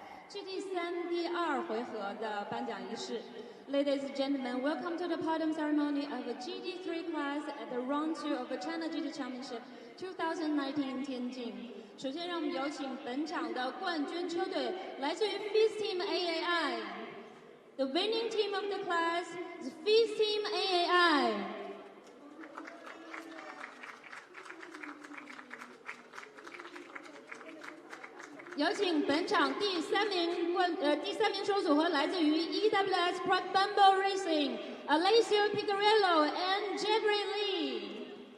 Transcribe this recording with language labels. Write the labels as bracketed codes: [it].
[zh] GT3 第2回合的颁奖仪式。 [en] Ladies and gentlemen, welcome to the podium ceremony of the GT3 class at the Round 2 of the China GT Championship 2019 in Tianjin. [zh] 首先，让我们有请本场的冠军车队，来自于 FIS Team AAI. [en] The winning team of the class is FIS Team AAI. [zh] 有请本场第三名车组合来自于 EWS Crack Bumble Racing, Alessio Picarello and Jeffrey Lee.